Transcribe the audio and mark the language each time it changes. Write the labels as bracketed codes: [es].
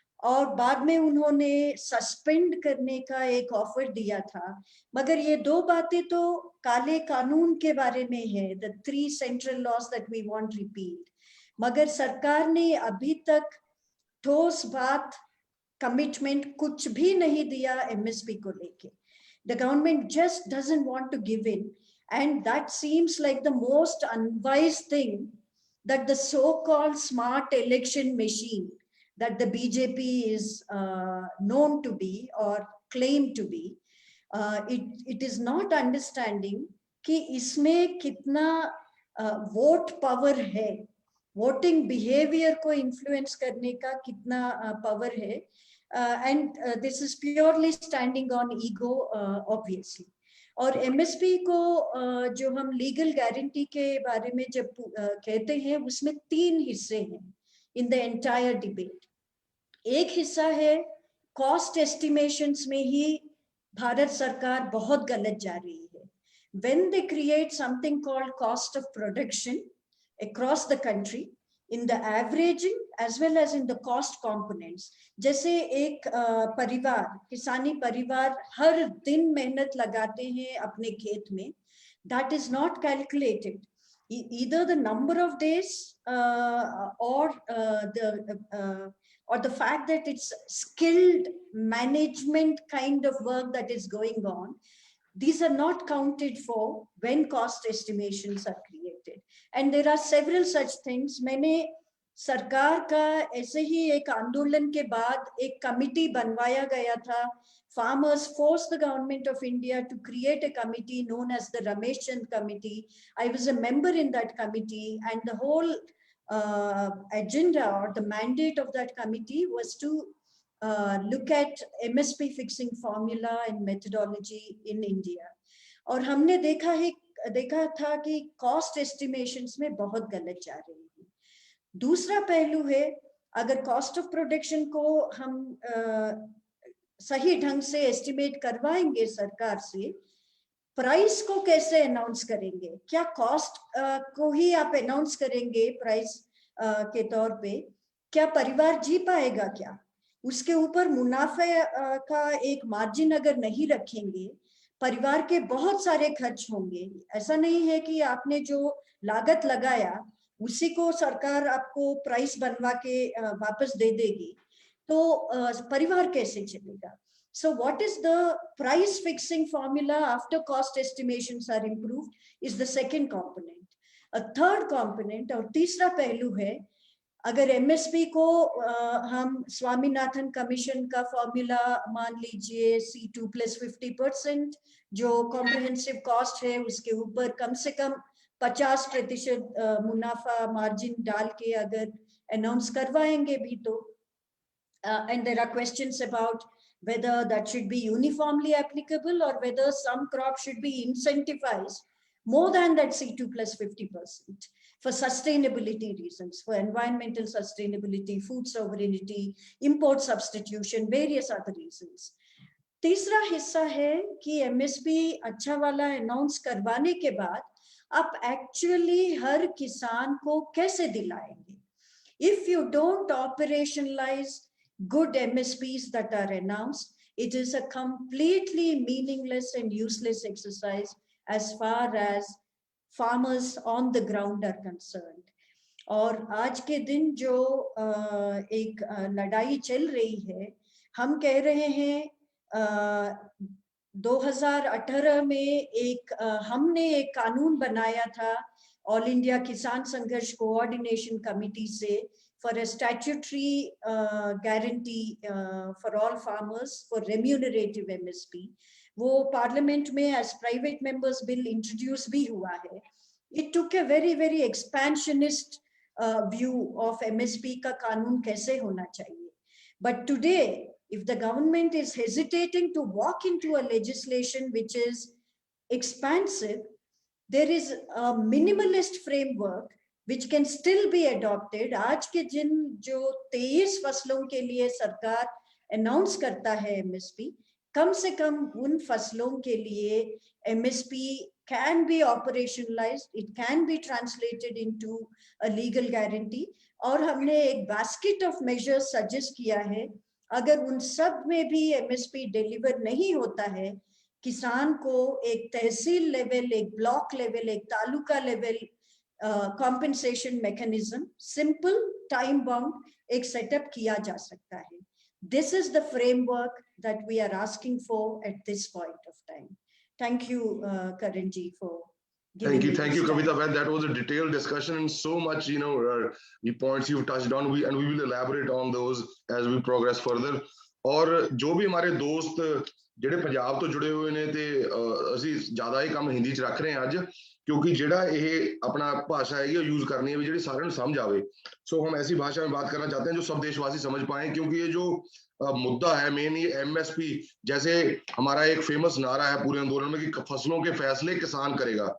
[hi] और बाद में उन्होंने सस्पेंड करने का एक ऑफर दिया था, मगर ये 2 बातें तो काले कानून के बारे में है, [en] The 3 central laws that we want repeat. [hi] मगर सरकार ने अभी तक ठोस बात, कमिटमेंट कुछ भी नहीं दिया एमएसपी को लेके। [en] The government just doesn't want to give in, and that seems like the most unwise thing that the so-called smart election machine that the BJP is known to be or claimed to be, it is not understanding [hi] कि इसमें कितना vote power है, [en] Voting behaviour को influence करने का कितना पावर है। And this is purely standing on ego, obviously. [hi] और एमएसपी को जो हम लीगल गारंटी के बारे में जब कहते हैं उसमें 3 हिस्से हैं [en] In the entire debate. [hi] एक हिस्सा है कॉस्ट एस्टिमेशंस में ही भारत सरकार बहुत गलत जा रही है। [en] When they create something called cost of production across the country, in the averaging as well as in the cost components, [hi] जैसे एक परिवार, किसानी परिवार हर दिन मेहनत लगाते हैं अपने खेत में, [en] that is not calculated. Either the number of days or the fact that it's skilled management kind of work that is going on, these are not counted for when cost estimations are created. And there are several such things. [hi] मैंने सरकार का ऐसे ही एक आंदोलन के बाद एक committee बनवाया गया था। [en] Farmers forced the government of India to create a committee known as the Ramesh Chand Committee. I was a member in that committee, and the whole agenda or the mandate of that committee was to look at MSP fixing formula and methodology in India. [hi] और हमने देखा था कि cost estimations में बहुत गलत जा रही है। दूसरा पहलू है, अगर कॉस्ट ऑफ प्रोडक्शन को हम सही ढंग से एस्टिमेट करवाएंगे सरकार से, प्राइस को कैसे अनाउंस करेंगे? क्या कॉस्ट को ही आप अनाउंस करेंगे प्राइस के तौर पे? क्या परिवार जी पाएगा? क्या उसके ऊपर मुनाफे का एक मार्जिन अगर नहीं रखेंगे, परिवार के बहुत सारे खर्च होंगे। ऐसा नहीं है कि आपने जो लागत लगाया उसी को सरकार आपको प्राइस बनवा के वापस दे देगी, तो परिवार कैसे चलेगा? [en] So what is the price fixing formula after cost estimations are improved is the second component. A third component [hi] और तीसरा पहलू है, अगर एमएसपी को हम स्वामीनाथन कमीशन का फॉर्मूला मान लीजिए C2 + 50%, जो कॉम्प्रिहेंसिव कॉस्ट है उसके ऊपर कम से कम 50% मुनाफा मार्जिन डाल के अगर अनाउंस करवाएंगे भी तो, [en] and there are questions about whether that should be uniformly applicable or whether some crops should be incentivized more than that C2 plus 50% for sustainability reasons, for environmental sustainability, food sovereignty, import substitution, various other reasons. [hi] तीसरा हिस्सा है कि MSP अच्छा वाला announce करवाने के बाद आप एक्चुअली हर किसान को कैसे दिलाएंगे? [en] If you don't operationalize good MSPs that are announced, it is a completely meaningless and useless exercise as far as farmers on the ground are concerned. [hi] और आज के दिन जो एक लड़ाई चल रही है, हम कह रहे हैं 2018 में हमने एक कानून बनाया था ऑल इंडिया किसान संघर्ष कोऑर्डिनेशन कमिटी से [en] for a statutory guarantee for all farmers for remunerative MSP. [hi] वो पार्लियामेंट में [en] as private members bill [hi] introduce भी हुआ है. [en] It took a very, very expansionist view of MSP [hi] का कानून कैसे होना चाहिए. [en] But today, if the government is hesitating to walk into a legislation which is expansive, there is a minimalist framework which can still be adopted. [hi] आज के दिन जो 23 फसलों के लिए सरकार अनाउंस करता है MSP, कम से कम उन फसलों के लिए [en] MSP can be operationalized, it can be translated into a legal guarantee. [hi] और हमने एक [en] basket of measures [hi] suggest किया है. अगर उन सब में भी MSP deliver नहीं होता है, किसान को एक तहसील लेवल, एक ब्लॉक लेवल, एक taluka level [en] compensation mechanism, simple, time bound, [hi] एक setup किया जा सकता है. [en] This is the framework that we are asking for at this point of time. Thank you, Karan ji, for giving me Thank you, this time. Kavita Ben. That was a detailed discussion and so much, the points you've touched on. We will elaborate on those as we progress further. [hi] और जो भी हमारे दोस्त [pa] ਜਿਹੜੇ ਪੰਜਾਬ ਤੋਂ [hi] जुड़े हुए [pa] ਨੇ ਤੇ ਅਸੀਂ ਜ਼ਿਆਦਾ ਹੀ ਕੰਮ ਹਿੰਦੀ ਚ ਰੱਖ ਰਹੇ ਹਾਂ ਅੱਜ क्योंकि ਜਿਹੜਾ ਇਹ [hi] अपना भाषा है ये यूज करनी है भी [pa] ਜਿਹੜੀ सारे ਨੂੰ समझ आवे. [hi] सो हम ऐसी भाषा में बात करना चाहते हैं जो सब देशवासी समझ पाए क्योंकि ये जो मुद्दा है मेन ये एमएसपी जैसे हमारा एक फेमस नारा है पूरे आंदोलन में कि फसलों के फैसले किसान करेगा.